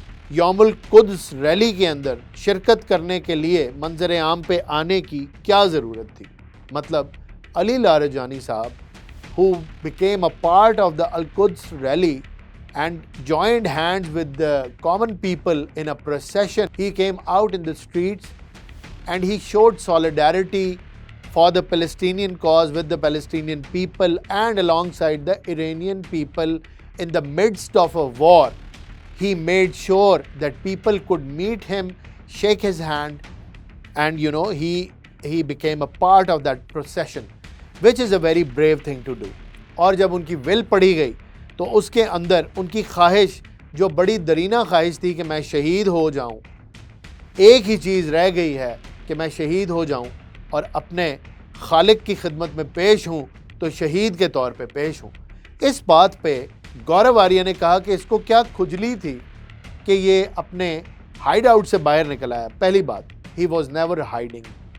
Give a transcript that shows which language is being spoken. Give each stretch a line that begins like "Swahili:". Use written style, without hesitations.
Urdu: یوم القدس ریلی کے اندر شرکت کرنے کے لیے منظر عام پہ آنے کی کیا ضرورت تھی۔ مطلب علی لاریجانی صاحب
English: who became a part of the Al-Quds rally and joined hands with the common people in a procession. He came out in the streets and he showed solidarity for the Palestinian cause with the Palestinian people and alongside the Iranian people in the midst of a war. He made sure that people could meet him, shake his hand, and he became a part of that procession, which is a very brave thing to do.
Urdu: اور جب ان کی ول پڑھی گئی تو اس کے اندر ان کی خواہش جو بڑی درینہ خواہش تھی کہ میں شہید ہو جاؤں، ایک ہی چیز رہ گئی ہے کہ میں شہید ہو جاؤں اور اپنے خالق کی خدمت میں پیش ہوں، تو شہید کے طور پہ پیش ہوں۔ اس بات پہ گورو آریہ نے کہا کہ اس کو کیا کھجلی تھی کہ یہ اپنے ہائیڈ آؤٹ سے باہر نکل آیا۔ پہلی بات،
English: He was never hiding.